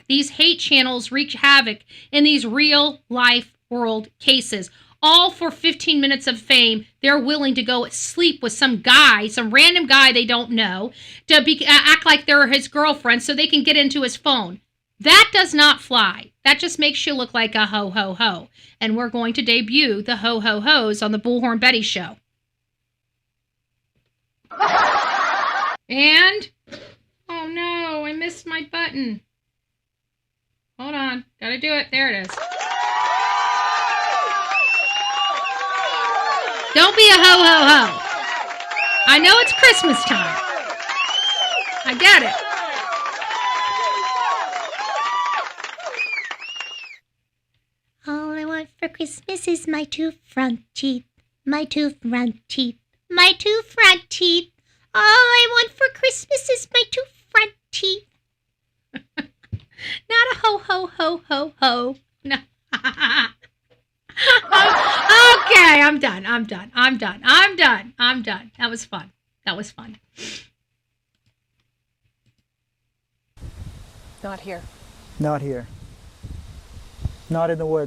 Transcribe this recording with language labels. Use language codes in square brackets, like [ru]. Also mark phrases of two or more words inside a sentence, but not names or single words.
[en] These hate channels wreak havoc in these real life world cases. All for 15 minutes of fame. They're willing to go sleep with some random guy they don't know, to act like they're his girlfriend so they can get into his phone. That does not fly. That just makes you look like a ho-ho-ho. And we're going to debut the ho-ho-hos on the Bullhorn Betty Show. And, oh no, I missed my button. Hold on, gotta do it. There it is. Don't be a ho-ho-ho. I know it's Christmas time. I get it. All I want for Christmas is my two front teeth, my two front teeth, my two front teeth. All I want for Christmas is my two front teeth. Not a ho-ho-ho-ho-ho. No. Okay, I'm done. That was fun. Not here. Not here. Not in the woods.